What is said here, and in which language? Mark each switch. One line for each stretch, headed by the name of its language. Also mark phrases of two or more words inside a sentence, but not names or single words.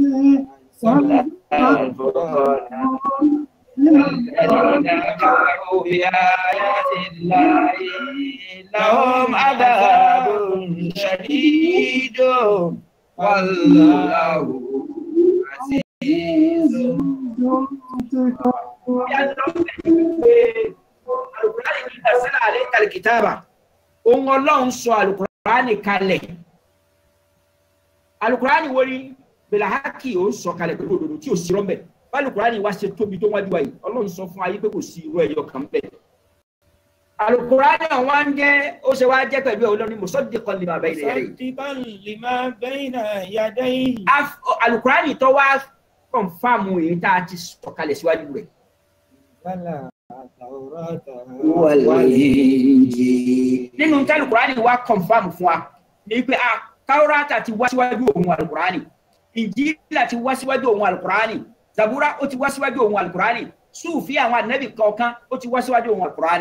Arabic: الذين كفروا بآيات الله لهم عذاب شديد والله عزيز. القرآن نزل عليك الكتاب.
Yoruba: Ohun Ọlọ́run sọ Al-Qur'ani kalẹ̀. Al-Qur'ani wo ni bilahaki ó sọ kalẹ̀ pẹ̀lú òdodo tí ò sí rọ́mbẹ̀. Al-Qur'ani wá ṣe tóbi tó wájú wa yìí. Ọlọ́run sọ fún ayé pé kò sí irú ẹyọ kan bẹ́ẹ̀. Al-Qur'ani wá ń jẹ́ ó ṣe wá jẹ́ pẹ̀lú Ọlọ́run
Arabic: مصدقا لما بين يديه. مصدقا لما بين يديه.
Yoruba: Al-Qur'ani tó wá kọ̀nfàmù èyí tá a ti sọ̀kalẹ̀ síwájú rẹ̀. Nínú tí Al-Qur'ani wá kọ̀nfàmù fún wa ní pé Taurata ti wá síwájú òun Al-Qur'ani, Injila ti wá síwájú òun Al-Qur'ani, Zabura ó ti wá síwájú òun Al-Qur'ani, Sufi àwọn ànábì kọ̀ọ̀kan ó ti wá síwájú òun Al-Qur'ani.